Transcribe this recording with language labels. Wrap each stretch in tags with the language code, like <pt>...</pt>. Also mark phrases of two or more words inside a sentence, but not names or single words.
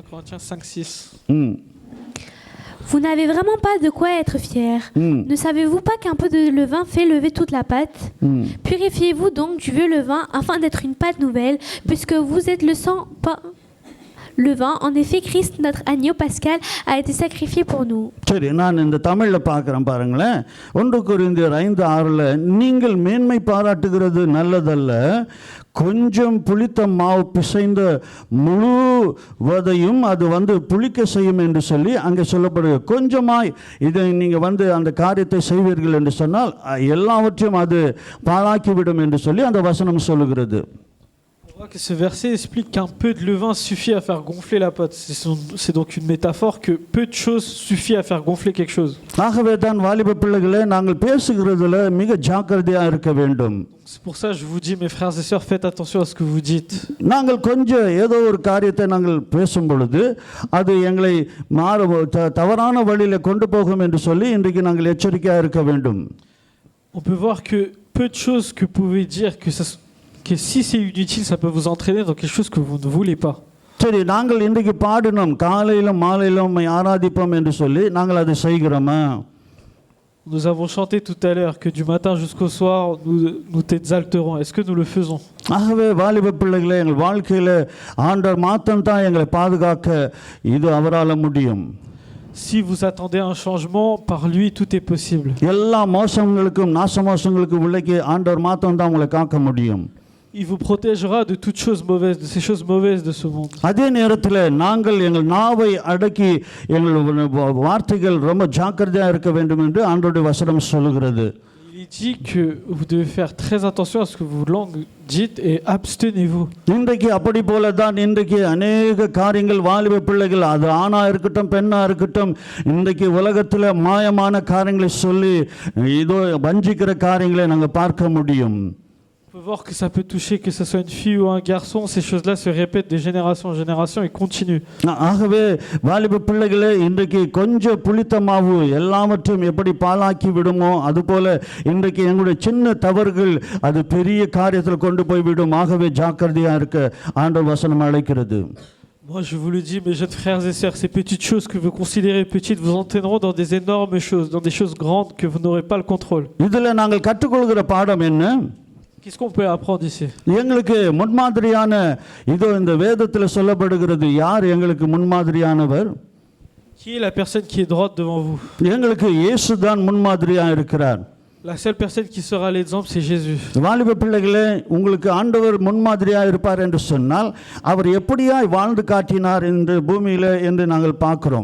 <fr>5:6. Vous n'avez vraiment pas de quoi être fiers. Ne savez-vous pas qu'un peu de levain fait lever toute la pâte? Purifiez-vous donc du vieux levain afin d'être une pâte nouvelle, puisque vous êtes le sang levain. En effet, Christ, notre agneau pascal, a été sacrifié pour nous.</fr> <ta>சரி, நான் இந்த தமிழ்ல பார்க்கிறேன் பாருங்களேன். 1 கொரிந்தியர் 5:6 நீங்கள் மேன்மை பாராட்டுகிறது நல்லதல்ல, கொஞ்சம் புளித்த மாவு பிசைந்த முழுவதையும் அது புளிக்க செய்யும் என்று சொல்லி அங்கே சொல்லப்படுகிறது. கொஞ்சமாய் இதை நீங்க அந்த காரியத்தை செய்வீர்கள் என்று சொன்னால் எல்லாவற்றையும் அது பாழாக்கிவிடும் என்று சொல்லி அந்த வசனம் சொல்லுகிறது.</ta> <fr>On voit que ce verset explique qu'un peu de levain suffit à faire gonfler la pâte. C'est donc une métaphore que peu de choses suffit à faire gonfler quelque chose.</fr> <ta>ஆகவே தான் வாலிப பிள்ளைகளே, நாங்கள் பேசுகிறதுல மிக ஜாக்கிரதையா இருக்க வேண்டும்.</ta> <fr>C'est pour ça que je vous dis, mes frères et sœurs, faites attention à ce que vous dites.</fr> <ta>நாங்கள் கொஞ்சம் ஏதோ ஒரு காரியத்தை நாங்கள் பேசும் பொழுது அது எங்களை தவறான வழியில கொண்டு போகும் என்று சொல்லி இன்றைக்கு நாங்கள் எச்சரிக்கையா இருக்க வேண்டும்.</ta> <fr>On peut voir que peu de choses que vous pouvez dire que si c'est inutile, ça peut vous entraîner dans quelque chose que vous ne voulez pas.</fr> <ta>சரி, நாங்கள் இன்றைக்கு பாடினோம் காலையிலும் மாலையிலும் ஆராதிப்போம் என்று சொல்லி நாங்கள் அதை செய்கிறோமா?</ta> <fr>Nous avons chanté tout à l'heure que du matin jusqu'au soir nous t'exalterons. Est-ce que nous le faisons?</fr> <ta>ஆகவே வாலிப பிள்ளைகளே, எங்கள் வாழ்க்கையில ஆண்டவர் மாத்திரம் தான் எங்களை பாதுகாக்க இது அவரால முடியும்.</ta> <fr>Si vous attendez un changement, par lui tout est possible.</fr> <ta>எல்லா மோசங்களுக்கும் நாசமோசங்களுக்கும் விலக்கி ஆண்டவர் மாத்திரம் தான் உங்களை காக்க முடியும்.</ta> <fr>Il vous protégera de toutes choses mauvaises, de ces choses mauvaises de ce monde.</fr> <ta>அதே நேரத்தில் நாங்கள் எங்கள் நாவை அடக்கி எங்கள் வார்த்தைகள் ரொம்ப ஜாக்கிரதையா இருக்க வேண்டும் என்று ஆண்டவருடைய வசனம் சொல்லுகிறது.</ta> <fr>Il dit que vous devez faire très attention à ce que vos langues dites et abstenez-vous.</fr> <ta>இன்றைக்கு அப்படி போல தான் இன்றைக்கு अनेक காரியங்கள் வாலிப பிள்ளைகள் அது ஆணா இருக்கட்டும் பெண்ணா இருக்கட்டும் இன்றைக்கு உலகத்தில் மாயமான காரியங்களை சொல்லி இதோ வஞ்சிக்கிற காரியங்களை நாங்கள் பார்க்க முடியும்.</ta> <fr>On peut voir que ça peut toucher, que ce soit une fille ou un garçon, ces choses-là se répètent de génération en génération et continuent.</fr> <ta>ஆகவே வாலிப பிள்ளைகளே, இன்றைக்கு கொஞ்சம் புளித்த மாவு எல்லாவற்றையும் எப்படி பாழாக்கி விடுமோ அதுபோல இன்றைக்கு எங்களுடைய சின்ன தவறுகள் அது பெரிய காரியத்தில் கொண்டு போய் விடும். ஆகவே ஜாக்கிரதையா இருக்க ஆண்டவர் வசனம் அழைக்கிறது.</ta> <fr>Moi, je vous le dis, mes jeunes frères et sœurs, ces petites choses que vous considérez petites vous entraîneront dans des énormes choses, dans des choses grandes que vous n'aurez pas le contrôle.</fr> <ta>இதில் நாங்கள் கற்றுக்கொள்கிற பாடம் என்ன?</ta> <fr>Qu'est-ce qu'on peut apprendre ici?</fr> <ta>எங்களுக்கு முன்மாதிரியான இதோ இந்த வேதத்தில் சொல்லப்படுகிறது. யார் எங்களுக்கு முன்மாதிரியானவர்?</ta> <fr>Qui est la personne qui est droite devant vous?</fr> <ta>எங்களுக்கு இயேசு தான் முன்மாதிரியாக இருக்கிறார்.</ta> <fr>La seule personne qui sera l'exemple, c'est Jésus.</fr> <ta>வாலிப பிள்ளைகளே, உங்களுக்கு ஆண்டவர் முன்மாதிரியாக இருப்பார் என்று சொன்னால் அவர் எப்படியாய் வாழ்ந்து காட்டினார் இந்த பூமியில என்று நாங்கள் பார்க்கிறோம்.</ta>